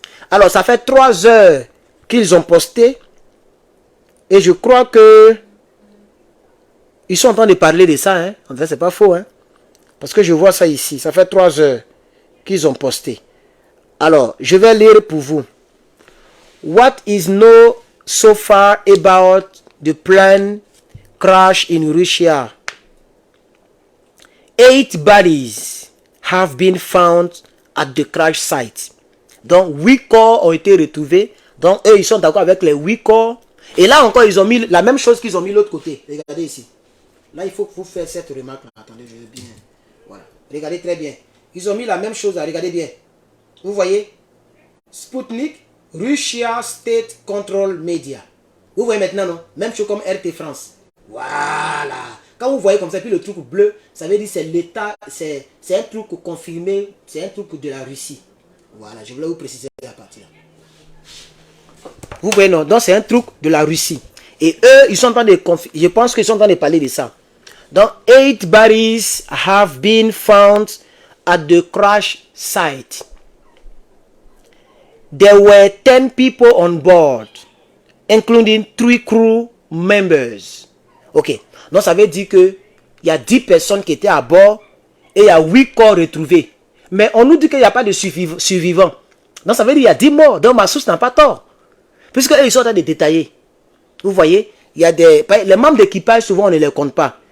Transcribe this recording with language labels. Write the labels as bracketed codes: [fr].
[fr] Alors, ça fait 3 heures qu'ils ont posté. Et je crois que... Ils sont en train de parler de ça. Hein. En fait, c'est pas faux. Hein. Parce que je vois ça ici. Ça fait 3 heures qu'ils ont posté. Alors, je vais lire pour vous. [en] What is known so far about the plane crash in Russia? 8 bodies have been found at the crash site. [fr] Donc 8 corps ont été retrouvés. Donc eux ils sont d'accord avec les 8 corps. Et là encore ils ont mis la même chose qu'ils ont mis de l'autre côté. Regardez ici. Là il faut que vous fassiez cette remarque. Attendez, je vais bien. Voilà. Regardez très bien. Ils ont mis la même chose là. Regardez bien. Vous voyez? [en] Spoutnik, Russia State Control Media. [fr] Vous voyez maintenant, non? Même chose comme RT France. Voilà. Quand vous voyez comme ça, puis le truc bleu, ça veut dire que c'est l'État, c'est un truc confirmé, c'est un truc de la Russie. Voilà, je voulais vous préciser la partie là. Vous voyez, non? Donc c'est un truc de la Russie. Et eux, ils sont en train de je pense qu'ils sont en train de parler de ça. Donc, [en] 8 bodies have been found at the crash site. There were 10 people on board, including 3 crew members. Ok. [fr] Donc, ça veut dire qu'il y a 10 personnes qui étaient à bord et il y a 8 corps retrouvés. Mais on nous dit qu'il n'y a pas de survivants. Donc, ça veut dire qu'il y a 10 morts. Donc, ma source n'a pas tort. Puisque ils sont en train de détailler. Vous voyez, il y a les membres d'équipage, souvent, on ne les compte pas.